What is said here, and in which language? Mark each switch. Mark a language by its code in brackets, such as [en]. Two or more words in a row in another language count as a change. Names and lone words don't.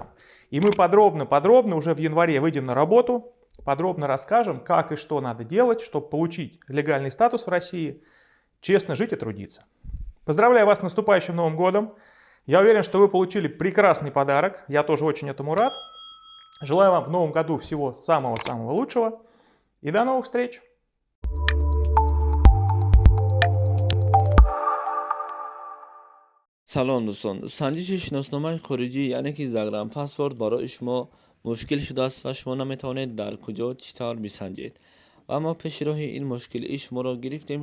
[ru] И мы подробно уже в январе выйдем на работу, подробно расскажем, как и что надо делать, чтобы получить легальный статус в России, честно жить и трудиться. Поздравляю вас с наступающим Новым годом. Я уверен, что вы получили прекрасный подарок. Я тоже очень этому рад. Желаю вам в новом году всего самого-самого лучшего. И до новых встреч! [fa] سلام دوستان، سنجش شناسنامه خارجی یعنی که زگرم پاسپورت برای شما مشکل شده است و شما نمیتوانید در کجا چطور بسنجید و اما پیش راه این مشکل شما را گرفتیم.